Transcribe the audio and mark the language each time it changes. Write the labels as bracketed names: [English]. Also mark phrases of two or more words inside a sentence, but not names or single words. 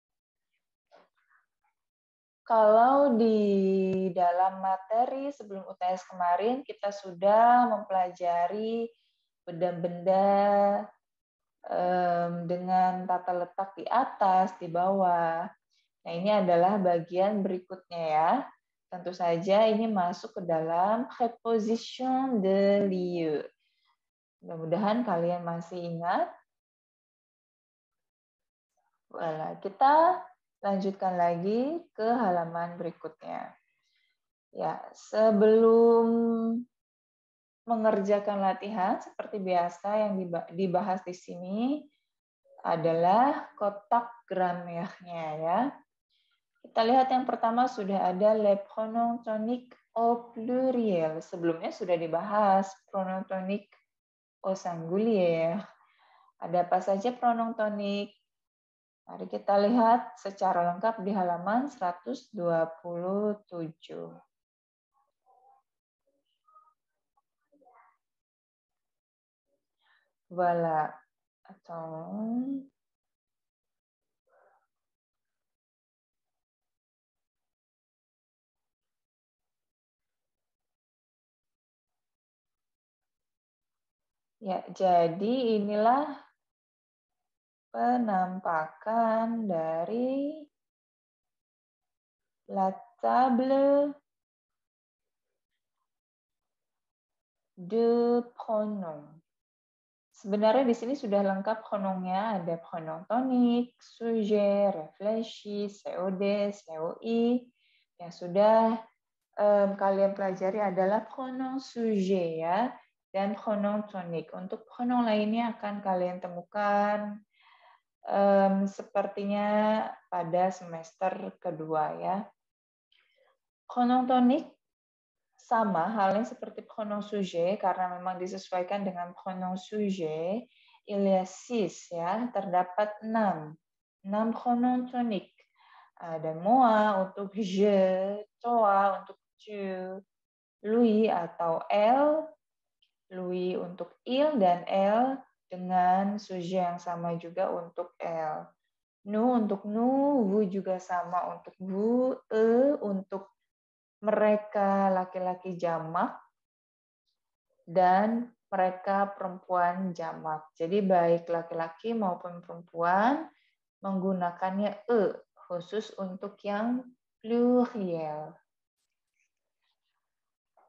[Indonesian] Kalau di dalam materi sebelum UTS kemarin, kita sudah mempelajari benda-benda dengan tata letak di atas, di bawah. Nah, ini adalah bagian berikutnya ya. Tentu saja ini masuk ke dalam [French] préposition de lieu. [Indonesian] Mudah-mudahan kalian masih ingat. Voilà, kita lanjutkan lagi ke halaman berikutnya. Ya, sebelum mengerjakan latihan seperti biasa yang dibahas di sini adalah kotak gramernya ya. Kita lihat yang pertama sudah ada [French] les pronoms toniques au pluriel. [Indonesian] Sebelumnya sudah dibahas [French] pronom tonik au singulier. [Indonesian] Ada apa saja [French] pronom tonik? [Indonesian] Mari kita lihat secara lengkap di halaman 127. Voilà. Atau ya, jadi inilah penampakan dari [French] la table de pronom. [Indonesian] Sebenarnya di sini sudah lengkap pronomnya, ada [French] pronom tonik, sujet, réfléchi, COD, COI. [Indonesian] Yang sudah kalian pelajari adalah [French] pronom sujet [Indonesian] ya, dan [French] pronom tonik. [Indonesian] Untuk pronom lainnya akan kalian temukan sepertinya pada semester kedua ya. [French] Pronom tonik [Indonesian] sama halnya seperti [French] pronom sujet [Indonesian] karena memang disesuaikan dengan [French] pronom sujet. Il y a 6 [Indonesian] ya, terdapat 6 [French] pronom tonik. [Indonesian] Ada moi untuk je, toi untuk tu, lui atau elle, lui untuk il dan elle dengan sujet yang sama juga untuk elle. Nous untuk nous, vous juga sama untuk vous, untuk mereka laki-laki jamak, dan mereka perempuan jamak. Jadi baik laki-laki maupun perempuan menggunakannya khusus untuk yang pluriel.